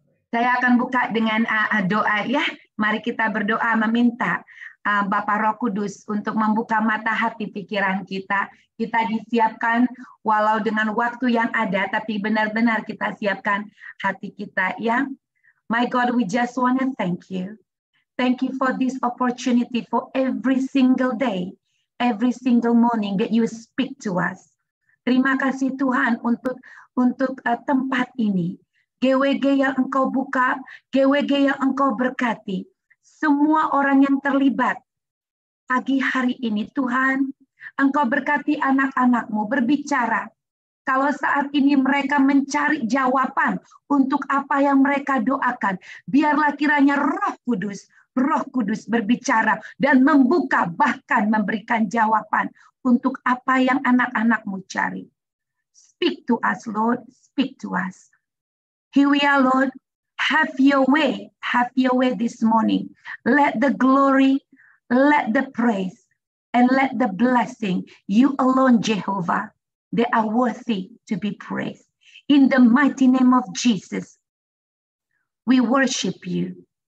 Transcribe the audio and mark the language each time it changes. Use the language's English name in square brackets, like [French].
[Indonesian] Saya akan buka dengan doa ya. Mari kita berdoa meminta Bapa Roh Kudus untuk membuka mata hati pikiran kita. Kita disiapkan walau dengan waktu yang ada, tapi benar-benar kita siapkan hati kita ya. [English] My God, we just want to thank you. Thank you for this opportunity for every single day, every single morning that you speak to us. [Indonesian] Terima kasih Tuhan untuk tempat ini. GWG yang Engkau buka, GWG yang Engkau berkati. Semua orang yang terlibat pagi hari ini Tuhan, Engkau berkati anak-anak-Mu berbicara. Kalau saat ini mereka mencari jawaban untuk apa yang mereka doakan, biarlah kiranya Roh Kudus berbicara dan membuka bahkan memberikan jawaban untuk apa yang anak-anak-Mu cari. [English] Speak to us, Lord. Speak to us. Here we are, Lord. Have your way this morning. Let the glory, let the praise, and let the blessing, you alone, Jehovah, they are worthy to be praised. In the mighty name of Jesus, we worship you.